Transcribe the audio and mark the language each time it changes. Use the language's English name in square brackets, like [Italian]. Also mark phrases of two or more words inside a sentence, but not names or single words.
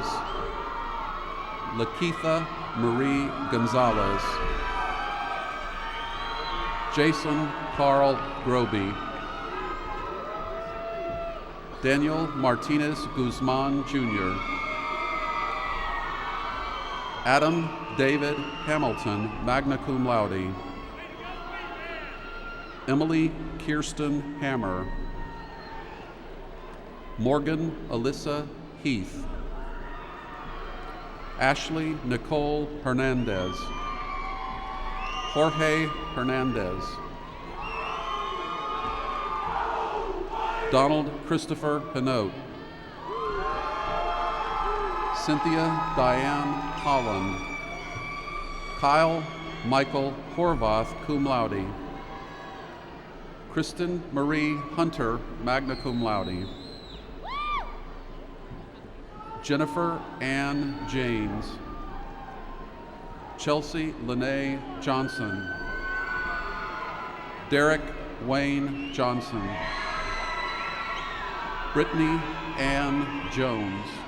[English] Lakeitha Marie Gonzalez. Jason Carl Groby. Daniel Martinez Guzman Jr. Adam David Hamilton, [Latin] magna cum laude. [English] Emily Kirsten Hammer. Morgan Alyssa Heath. Ashley Nicole Hernandez. Jorge Hernandez. Donald Christopher Hinote. Cynthia Diane Holland. Kyle Michael Horvath, [Latin] cum laude. [English] Kristen Marie Hunter, [Latin] magna cum laude. [English] Jennifer Ann James. Chelsea Lene Johnson. Derek Wayne Johnson. Brittany Ann Jones.